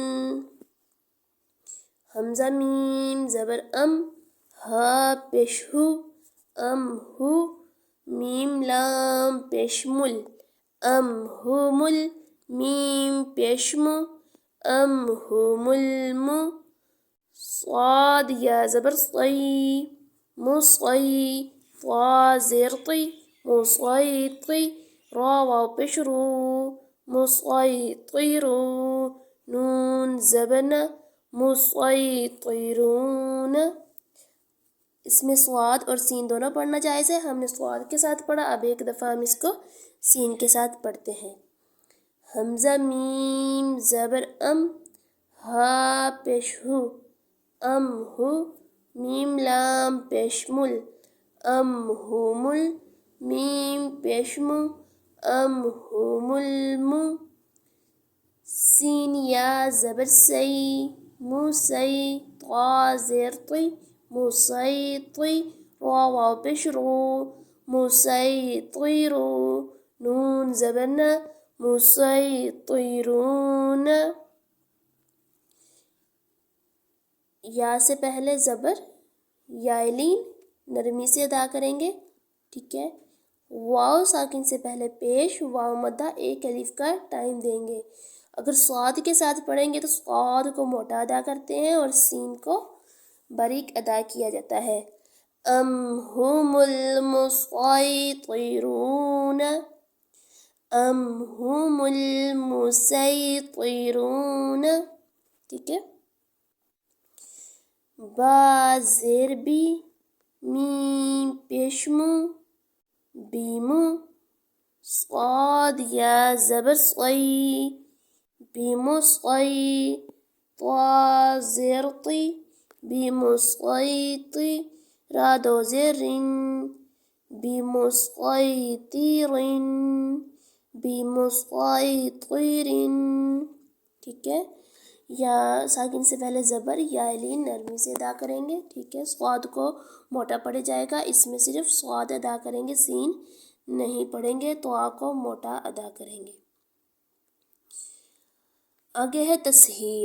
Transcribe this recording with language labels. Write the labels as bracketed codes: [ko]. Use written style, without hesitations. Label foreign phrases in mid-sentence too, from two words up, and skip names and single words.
[ur] حمزہ میم زبر ام، ہا پیش ہو، ام ہو۔ میم لام پیش مل، ام ہو مل۔ میم پیش مو، ام ہو مل مو۔ صاد یا زبر صی مصی طا زیر طی مصیطی را واو پیش رو مسیطرو نون زبر ن مسیطرون. اس میں صاد اور سین دونوں پڑھنا جائز ہے. ہم نے صاد کے ساتھ پڑھا، اب ایک دفعہ ہم اس کو سین کے ساتھ پڑھتے ہیں. حمزہ میم زبر ام ہا پیش ہو ام ہو میم لام پیش مل ام ہو مل میم پیش مو ام ہو مل مو. سین یا زبر سی موسی طا زیر طی مسیطی را واو پیش رو مسیطرو نون زبر ن مسیطرون. یا سے پہلے زبر یا لین نرمی سے ادا کریں گے، ٹھیک ہے. واو ساکن سے پہلے پیش واو مدہ ایک الف کا ٹائم دیں گے. اگر صاد کے ساتھ پڑھیں گے تو صاد کو موٹا ادا کرتے ہیں اور سین کو باریک ادا کیا جاتا ہے. [ar] ام هم المسیطرون ام هم المسیطرون، [ur] ٹھیک ہے. با زیر بی میم پیش مو بیمو صاد یا زبر صی بیمصی طا زیر طی بیمصیطی را دو زیر رن بیمصیطرن بیمصیطرن، ٹھیک ہے. یا ساکن سے پہلے زبر یا لین نرمی سے ادا کریں گے، ٹھیک ہے. صاد کو موٹا پڑھ جائے گا، اس میں صرف صاد ادا کریں گے، سین نہیں پڑھیں گے، تو آ کو موٹا ادا کریں گے. آگے ہے تسہیل.